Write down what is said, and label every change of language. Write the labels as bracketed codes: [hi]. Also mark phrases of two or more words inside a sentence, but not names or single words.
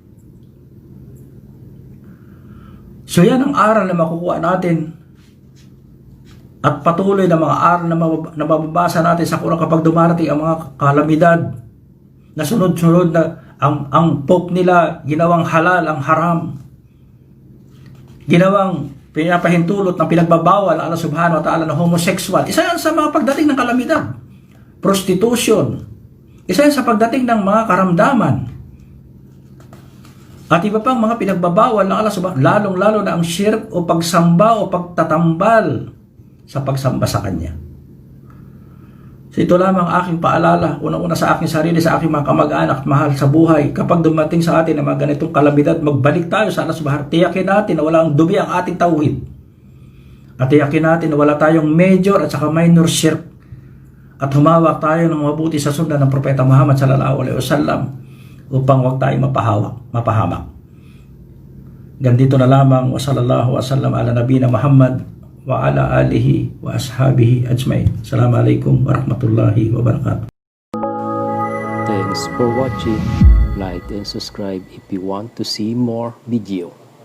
[tl] So yan ang aral na makukuha natin at patuloy na mga aral na mababasa natin sa Quran kapag dumarating ang mga kalamidad na sunod-sunod na ang Pope nila ginawang halal ang haram, ginawang pinapahintulot ng pinagbabawal [ar] الله سبحانه وتعالى [tl] na homosexual. Isa yan sa mga pagdating ng kalamidad. Prostitution. Isa yan sa pagdating ng mga karamdaman. At iba pang mga pinagbabawal ng [ar] الله سبحانه, [tl] lalong-lalo na ang shirk o pagsamba o pagtatambal sa pagsamba sa Kanya. So ito lamang aking paalala, unang-una sa aking sarili, sa aking mga kamag-anak at mahal sa buhay. Kapag dumating sa atin ang mga ganitong kalamidad, magbalik tayo sa [ar] الله سبحانه. [tl] Tiyakin natin na walang dumi ang ating tauhid. At tiyakin natin na wala tayong major at saka minor shirk. At humawak tayo ng mabuti sa sundan ng Propeta Muhammad [ar] صلى الله عليه وسلم [tl] upang wag tayong mapahamak. Ganito na lamang, [ar] وصلى الله وسلم على نبينا محمد وعلى آله وأصحابه أجمعين. السلام عليكم ورحمة الله وبركاته. [en] Thanks for watching. Like and subscribe if you want to see more video.